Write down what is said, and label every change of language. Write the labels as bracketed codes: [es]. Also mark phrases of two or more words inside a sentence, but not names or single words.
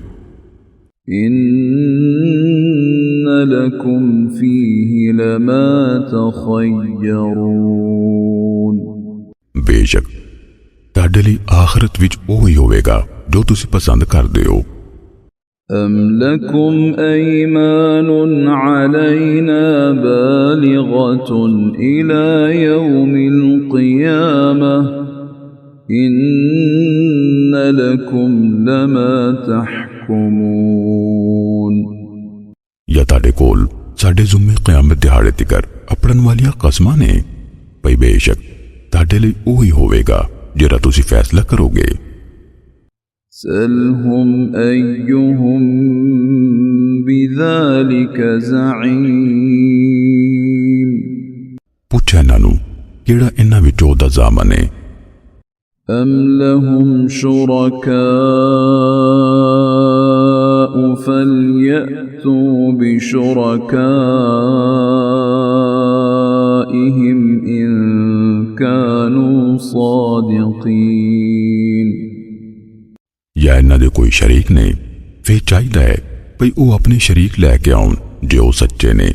[ar] إن لكم فيه لما تخيرون [pa] ਬੇਸ਼ੱਕ ਤੁਹਾਡੇ ਲਈ ਆਖਰਤ ਵਿੱਚ ਉਹ ਹੀ ਹੋਵੇਗਾ ਜੋ ਤੁਸੀਂ ਪਸੰਦ ਕਰਦੇ ਹੋ। [ar] أم لكم أيمان علينا بالغة إلى يوم القيامة إن لكم لما تحكمون [pa] ਜਾਂ ਤੁਹਾਡੇ ਕੋਲ ਸਾਡੇ ਜ਼ਿੰਮੇ ਕਿਆਮਤ ਦਿਹਾੜੇ ਤੀਕਰ ਅੱਪੜਨ ਵਾਲੀਆਂ ਕਸਮਾਂ ਨੇ ਭਈ ਬੇਸ਼ੱਕ ਤੁਹਾਡੇ ਲਈ ਓਹੀ ਹੋਵੇਗਾ ਜਿਹੜਾ ਤੁਸੀਂ ਫ਼ੈਸਲਾ ਕਰੋਗੇ। [ar] سلهم أيهم بذلك زعيم, [pa] ਪੁੱਛ ਇਨ੍ਹਾਂ ਨੂੰ ਕਿਹੜਾ ਇਨ੍ਹਾਂ ਵਿੱਚੋਂ ਦਾ ਜ਼ਾਮਨ ਹੈ। [ar] أم لهم شركاء فليأتوا بشركائهم إن كانوا صادقين, [pa] ਯਾ ਇਨ੍ਹਾਂ ਦੇ ਕੋਈ ਸ਼ਰੀਕ ਨੇ, ਫਿਰ ਚਾਹੀਦਾ ਹੈ ਭਈ ਉਹ ਆਪਣੇ ਸ਼ਰੀਕ ਲੈ ਕੇ ਆਉਣ ਜੇ ਉਹ ਸੱਚੇ ਨੇ।